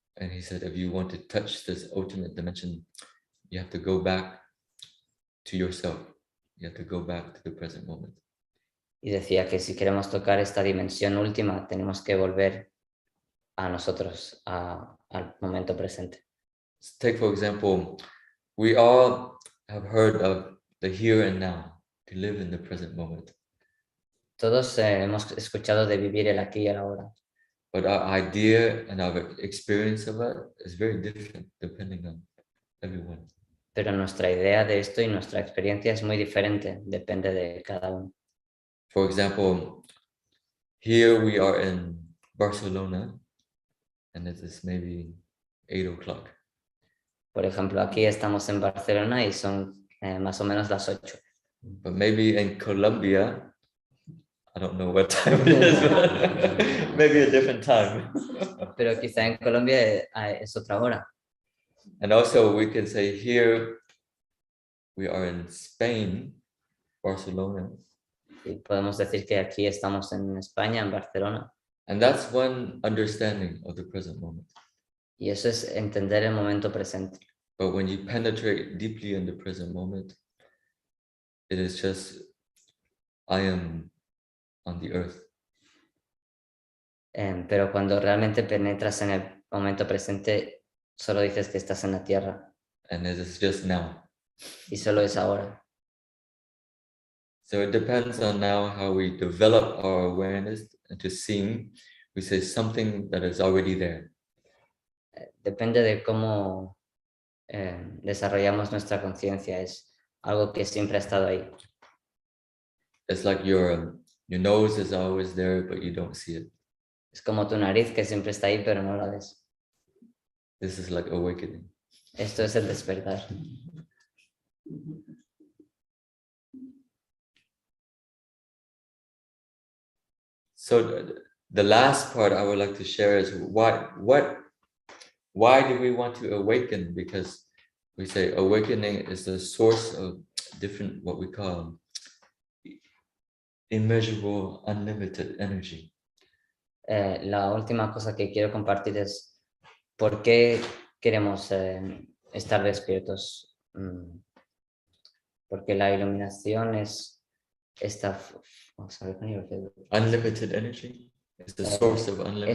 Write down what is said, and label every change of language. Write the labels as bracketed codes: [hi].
[en] And he said, if you want to touch this ultimate dimension, you have to go back to yourself. You have to go back to the present moment. [es] Y decía que si queremos tocar esta dimensión última, tenemos que volver a nosotros, al momento presente. [en] Take, for example, we all have heard of the here and now, to live in the present moment. [es] Todos hemos escuchado de vivir el aquí y el ahora. [en] But our idea and our experience of it is very different depending on everyone. [es] Pero nuestra idea de esto y nuestra experiencia es muy diferente, depende de cada uno. [en] For example, here we are in Barcelona, and it is maybe 8 o'clock. [es] Por ejemplo, aquí estamos en Barcelona y son más o menos las 8. [en] But maybe in Colombia, I don't know what time it is, but maybe a different time. [es] Pero quizá en Colombia es otra hora. [en] And also we can say here we are in Spain, Barcelona. [es] Y podemos decir que aquí estamos en España, en Barcelona. [en] And that's one understanding of the present moment. [es] Y eso es entender el momento presente. [en] But when you penetrate deeply in the present moment, it is just, I am on the earth. [es] Pero cuando realmente penetras en el momento presente, solo dices que estás en la tierra. [en] And it is just now. [es] Y solo es ahora. [en] So it depends on now how we develop our awareness into seeing, we say something that is already there. [es] Depende de cómo desarrollamos nuestra conciencia. Es algo que siempre ha estado ahí. [en] It's like your nose is always there, but you don't see it. [es] Es como tu nariz que siempre está ahí, pero no la ves. [en] This is like awakening. [es] Esto es el despertar. [en] So the last part I would like to share is why do we want to awaken? Because we say awakening is the source of different, what we call immeasurable, unlimited energy. [es] La última cosa que quiero compartir es por qué queremos estar despiertos. Porque la iluminación es esta... [en] Oh, sorry, can you repeat? Unlimited energy is the source of unlimited.